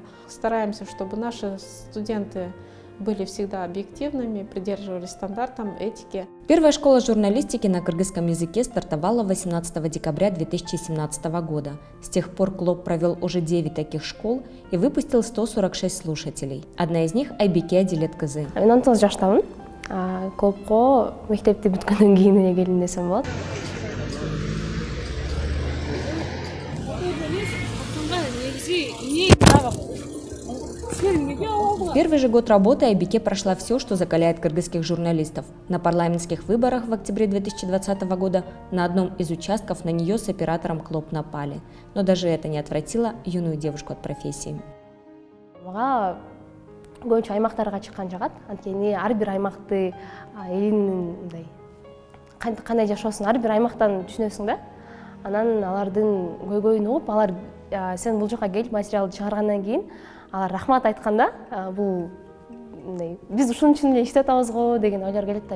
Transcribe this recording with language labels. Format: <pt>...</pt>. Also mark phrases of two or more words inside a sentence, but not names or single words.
<ru>Стараемся, чтобы наши студенты были всегда объективными, придерживались стандартам, этики. Первая школа журналистики на кыргызском языке стартовала 18 декабря 2017 года. С тех пор Клоп провел уже 9 таких школ и выпустил 146 слушателей. Одна из них – Айбике Адилет кызы.</ru> <ky>Мен 19 жаштамын. Клопко мектепти бүткөндөн кийин эле келдим десем болот.</ky> <ru>В первый же год работы Айбике прошла все, что закаляет кыргызских журналистов. На парламентских выборах в октябре 2020 года на одном из участков на нее с оператором Клоп напали. Но даже это не отвратило юную девушку от профессии.</ru> <ky>Мага көбүнчө аймактарга чыккан жагат. Анткени ар бир аймакты элинин мындай кандай жашоосун ар бир аймактан түшүнөсүң да. Анан алардын көйгөйүн угуп, алар сен бул жака келип материалды чыгаргандан кийин алар рахмат айтканда, бул биз ушун үчүн эле иштеп атабыз го деген ойлор келет да.</ky>